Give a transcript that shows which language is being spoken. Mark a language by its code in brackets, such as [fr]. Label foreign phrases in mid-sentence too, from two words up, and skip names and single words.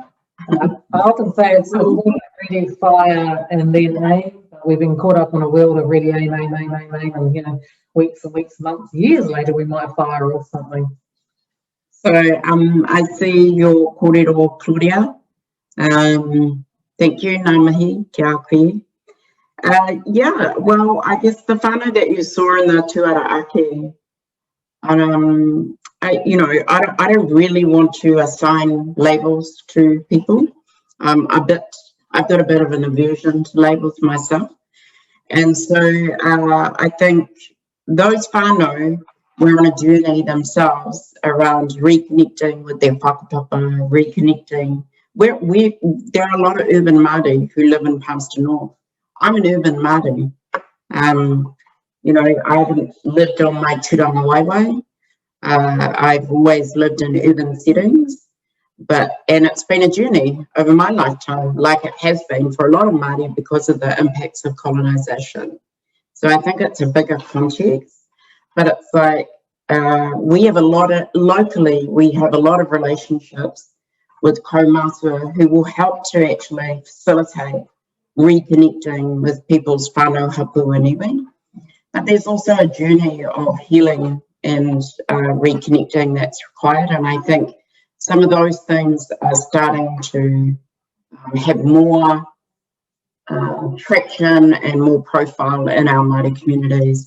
[en] I often say it's ready, fire, and then aim. We've been caught up in a world of ready, aim, and weeks and weeks, months, years later, we might fire off something. So I see your kōrero, Claudia. Thank you, [mi] ngā mihi, kia koe. [en] Yeah, well, I guess the whānau that you saw in the [mi] tuara ake, [en] I don't really want to assign labels to people. I've got a bit of an aversion to labels myself. And so I think those whānau were on a journey themselves around reconnecting with their whakapapa, reconnecting. There are a lot of urban Māori who live in Palmerston North. I'm an urban Māori. I haven't lived on my [mi] tūranga waiwai. [en] I've always lived in urban settings, and it's been a journey over my lifetime, like it has been for a lot of Māori because of the impacts of colonisation. So I think it's a bigger context, but it's like we have a lot of relationships with kaumātua who will help to actually facilitate reconnecting with people's [mi] whānau hapu [en] and iwi. But there's also a journey of healing and reconnecting that's required, and I think some of those things are starting to have more traction and more profile in our Māori communities.